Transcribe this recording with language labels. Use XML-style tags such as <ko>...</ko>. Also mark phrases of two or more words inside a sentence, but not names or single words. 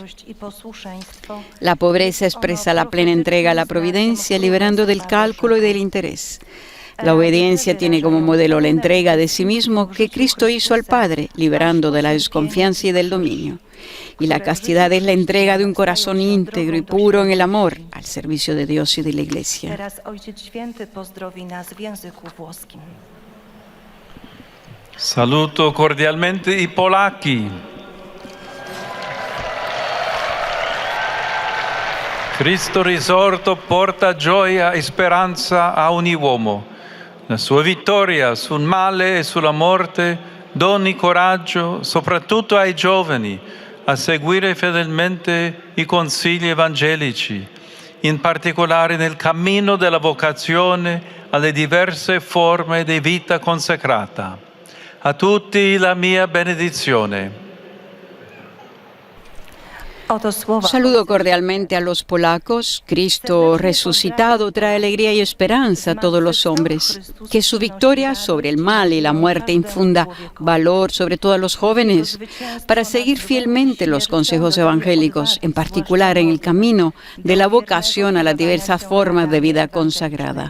<es>La pobreza expresa la plena entrega a la providencia, liberando del cálculo y del interés. La obediencia tiene como modelo la entrega de sí mismo que Cristo hizo al Padre, liberando de la desconfianza y del dominio. Y la castidad es la entrega de un corazón íntegro y puro en el amor, al servicio de Dios y de la Iglesia.</es> <it>Saluto cordialmente i polacchi. Cristo risorto porta gioia e speranza a ogni uomo. La sua vittoria sul male e sulla morte doni coraggio soprattutto ai giovani a seguire fedelmente i consigli evangelici, in particolare nel cammino della vocazione alle diverse forme di vita consacrata. A tutti la mia benedizione.</it> <es>Saludo cordialmente a los polacos. Cristo resucitado trae alegría y esperanza a todos los hombres. Que su victoria sobre el mal y la muerte infunda valor sobre todo a los jóvenes para seguir fielmente los consejos evangélicos, en particular en el camino de la vocación a las diversas formas de vida consagrada.</es>